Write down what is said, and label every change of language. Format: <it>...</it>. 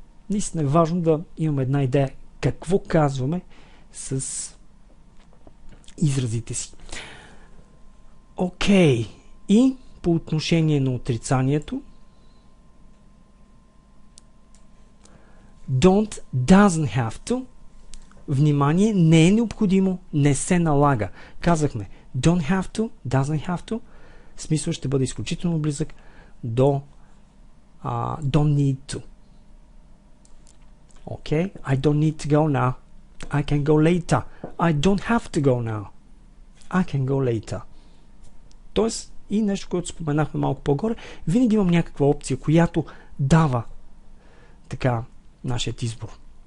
<bg>Наистина е важно да имаме една идея какво казваме с изразите си. Окей. И по отношение на отрицанието,</bg> <en>don't, doesn't have to.</en> <bg>Внимание, не е необходимо, не се налага. Казахме</bg> <en>don't have to, doesn't have to.</en> <bg>Смисъл ще бъде изключително близък до</bg> <en>don't need to. Okay? I don't need to go now. I can go later. I don't have to go now. I can go later.</en> <bg>Тоест, и нещо, което споменахме малко по-горе, винаги имам някаква опция, която дава така нашият избор.</bg>